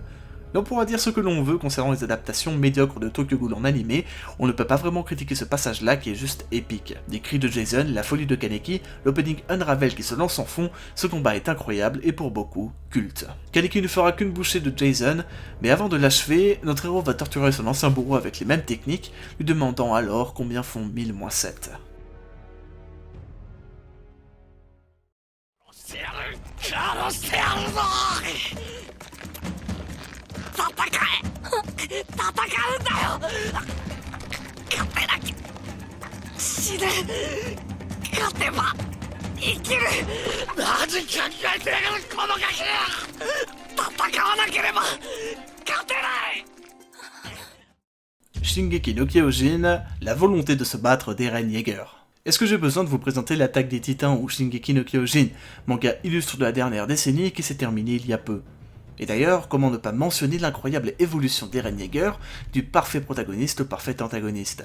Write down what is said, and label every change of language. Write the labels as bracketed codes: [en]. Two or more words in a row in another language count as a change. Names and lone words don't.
[fr] Mais on pourra dire ce que l'on veut concernant les adaptations médiocres de Tokyo Ghoul en animé, on ne peut pas vraiment critiquer ce passage-là qui est juste épique. Des cris de Jason, la folie de Kaneki, l'opening Unravel qui se lance en fond, ce combat est incroyable et pour beaucoup, culte. Kaneki ne fera qu'une bouchée de Jason, mais avant de l'achever, notre héros va torturer son ancien bourreau avec les mêmes techniques, lui demandant alors combien font 1000 moins 7. [ja] 殺してやるぞ。戦え。戦うんだよ。勝てなきゃ死ね。勝てば生きる。何考えてやがるこのガキ。戦わなければ勝てない。 [fr] Shingeki no Kyojin, la volonté de se battre d'Eren Yeager. Est-ce que j'ai besoin de vous présenter l'Attaque des Titans ou Shingeki no Kyojin, manga illustre de la dernière décennie qui s'est terminé il y a peu? Et d'ailleurs, comment ne pas mentionner l'incroyable évolution d'Eren Yeager, du parfait protagoniste au parfait antagoniste?